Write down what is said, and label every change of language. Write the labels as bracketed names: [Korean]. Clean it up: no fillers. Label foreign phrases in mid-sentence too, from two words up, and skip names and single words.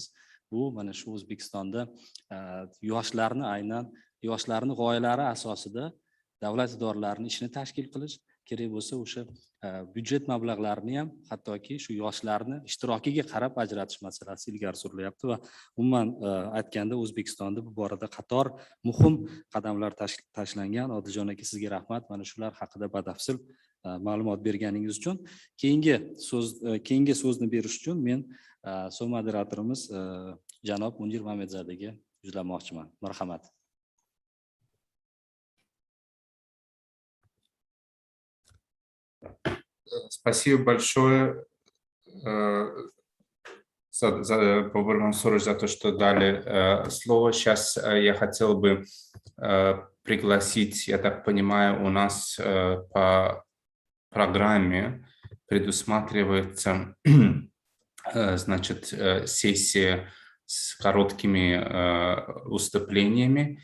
[Uzbek] Bu mana shu O'zbekistonda yoshlarni g'oyalari asosida davlat idoralarining ishini tashkil qilish, kerak bo'lsa o'sha byudjet mablag'larini ham hattoki shu yoshlarni ishtirokiga qarab ajratish masalasi ilgari surilyapti va umuman aytganda O'zbekistonda bu borada qator muhim qadamlar tashlangan. Odiljon aka, sizga rahmat. Mana shular haqida batafsil ma'lumot berganingiz uchun. Keyingi so'zni berish uchun men moderatorimiz janob Munir Mamedzadaga yuzlanmoqchiman. Marhamat. [Russian] Спасибо большое, Бобур Мансурович, за то, что дали слово. Сейчас я хотел бы пригласить, я так понимаю, у нас по программе предусматривается, значит, сессия с короткими выступлениями.